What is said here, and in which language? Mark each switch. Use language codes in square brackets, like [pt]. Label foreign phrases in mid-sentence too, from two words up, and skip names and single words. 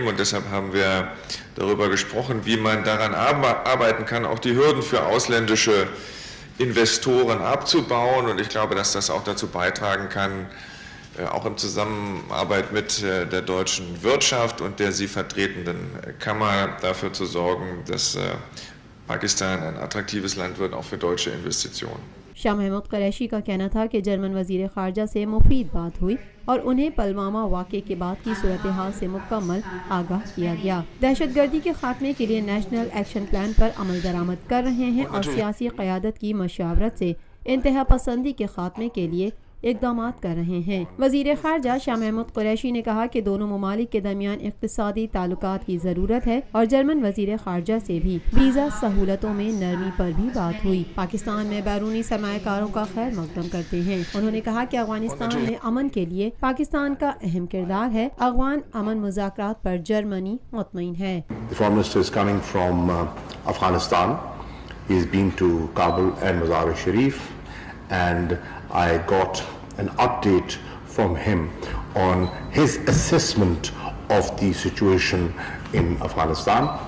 [de] Und deshalb haben wir darüber gesprochen, wie man daran arbeiten kann, auch die Hürden für ausländische Investoren abzubauen. Und ich glaube, dass das auch dazu beitragen kann, auch in Zusammenarbeit mit der deutschen Wirtschaft und der sie vertretenden Kammer dafür zu sorgen, dass Pakistan ein attraktives Land wird, auch für deutsche Investitionen. [ur] شاہ محمود قریشی کا کہنا تھا کہ جرمن وزیر خارجہ سے مفید بات ہوئی اور انہیں پلوامہ واقعے کے بعد کی صورتحال سے مکمل آگاہ کیا گیا۔ دہشت گردی کے خاتمے کے لیے نیشنل ایکشن پلان پر عمل درآمد کر رہے ہیں اور سیاسی قیادت کی مشاورت سے انتہا پسندی کے خاتمے کے لیے اقدامات کر رہے ہیں۔ وزیر خارجہ شاہ محمود قریشی نے کہا کہ دونوں ممالک کے درمیان اقتصادی تعلقات کی ضرورت ہے اور جرمن وزیر خارجہ سے بھی ویزا سہولتوں میں نرمی پر بھی بات ہوئی۔ پاکستان میں بیرونی سرمایہ کاروں کا خیر مقدم کرتے ہیں۔ انہوں نے کہا کہ افغانستان میں امن کے لیے پاکستان کا اہم کردار ہے۔ افغان امن مذاکرات پر جرمنی مطمئن ہے۔ [en] The Foreign Minister is coming from Afghanistan. He has been to Kabul and Mazar-e-Sharif, and I got an update from him on his assessment of the situation in Afghanistan.